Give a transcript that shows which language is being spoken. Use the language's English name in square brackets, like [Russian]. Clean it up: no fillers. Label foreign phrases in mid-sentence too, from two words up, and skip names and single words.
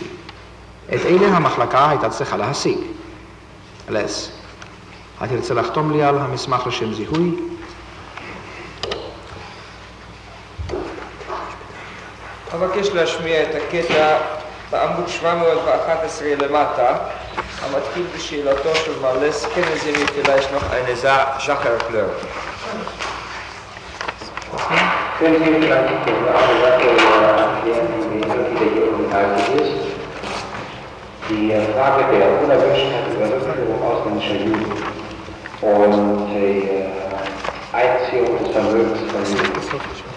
[Hebrew] את אלה המחלקה הייתה צריכה להשיג. התרצה לחתום לי על המסמך לשם זיהוי. אבקש להשמיע את הקטע בעמוד 711 למטה, המתחיל בשאלתו של מרלס, [German] kennen Sie mir vielleicht noch eine Sache erklären? Können Sie vielleicht eine Sache erklären, die mir wieder hier unterhalten ist? Die Frage der Unerwünschtheit über Rückführung ausländischer Juden und die Einziehung des Vermögens von Juden.